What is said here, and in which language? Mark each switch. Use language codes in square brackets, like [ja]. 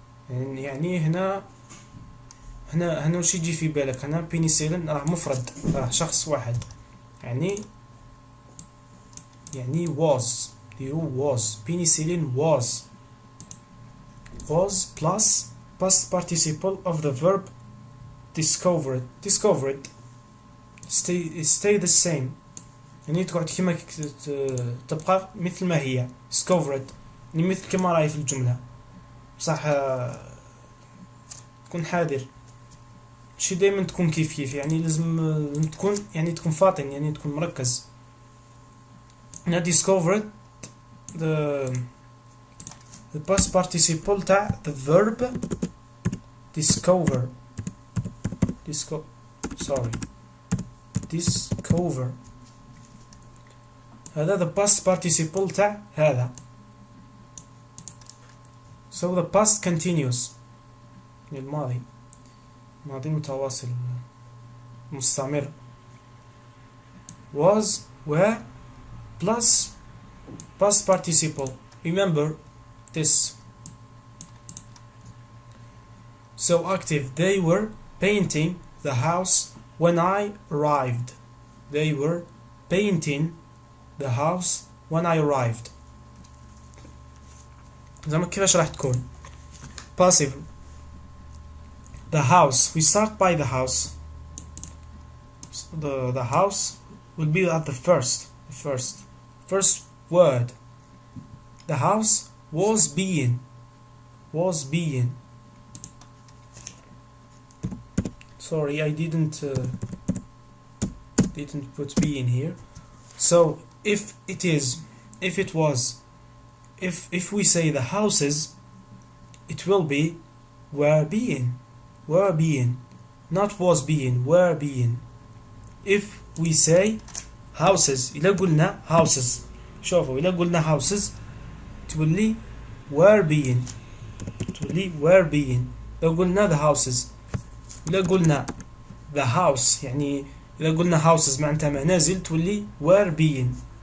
[ar] يعني هنا وش يجي في بالك؟ هنا بينيسيلين راه مفرد، راه شخص واحد. يعني [en] was penicillin was plus past participle of the verb discovered stay the same. [ar] يعني تقعد كما تبقى مثل ما هي discovered يعني مثل كما راهي في الجملة. صح تكون حذر ماشي دائما تكون كيف يعني لازم تكون فاطن يعني تكون مركز. هنا [en] discovered the past participle تاع the verb discover هذا the past participle تاع هذا. So the past continuous [ar] الماضي متواصل مستمر. [en] was were plus past participle. Remember this. So active. They were painting the house when I arrived. They were painting the house when I arrived. [ar] زعما كيفاش راح تكون passive. [en] The house. We start by the house. The house will be at the first word. The house was being. Sorry, I didn't put being here. So if we say the houses, it will be were being, not was being, were being. If we say houses, [ar] إذا قلنا [en] houses، [ar] شوفوا إذا قلنا [en] houses [ar] تولي [en] were being، إذا قلنا the houses. [ar] إذا قلنا the house يعني إذا قلنا houses معناتها منازل تولي [en] were being.